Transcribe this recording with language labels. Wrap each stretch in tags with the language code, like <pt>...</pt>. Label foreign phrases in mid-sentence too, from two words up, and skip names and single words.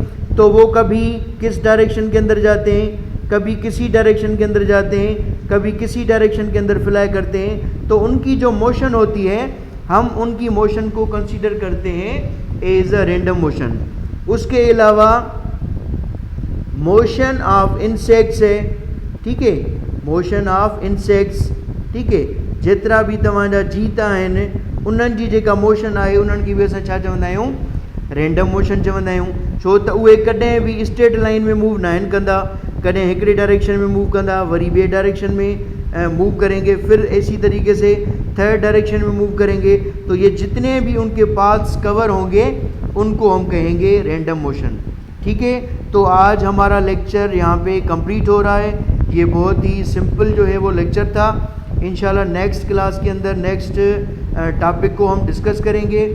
<ur>تو وہ کبھی کس ڈائریکشن کے اندر جاتے ہیں، کبھی کسی ڈائریکشن کے اندر جاتے ہیں، کبھی کسی ڈائریکشن کے اندر فلائی کرتے ہیں. تو ان کی جو موشن ہوتی ہے ہم ان کی موشن کو کنسیڈر کرتے ہیں</ur> <en>as a random motion.</en> <ur>اس کے علاوہ</ur> <en>motion of insects</en> <ur>ہے، ٹھیک ہے,</ur> <en>motion of insects,</en> <ur>ٹھیک ہے,</ur> <sd>जेतिरा भी तव्हांजा जीता आहिनि उन्हनि जी जेका मोशन आहे उन्हनि खे बि असां छा चवंदा आहियूं,</sd> <en>random motion</en> <sd>चवंदा आहियूं। छो त उहे कॾहिं बि</sd> <en>straight line</en> <sd>में मूव न आहिनि कंदा, कॾहिं हिकिड़े डायरेक्शन में मूव कंदा, वरी ॿिए डायरेक्शन में मूव</sd> <ur>کریں گے، پھر اسی طریقے سے</ur> <en>third direction</en> <ur>میں موو کریں گے. تو یہ جتنے بھی ان کے پاتھس کور ہوں گے ان کو ہم کہیں گے</ur> <en>random motion.</en> <ur>ٹھیک ہے، تو آج ہمارا لیکچر یہاں پے کمپلیٹ ہو رہا ہے. یہ بہت ہی سمپل جو ہے وہ لیکچر تھا۔ انشاءاللہ</ur> <en>next class</en> <ur>کے اندر</ur> <en>next topic</en> <ur>کو ہم ڈسکس کریں گے.</ur>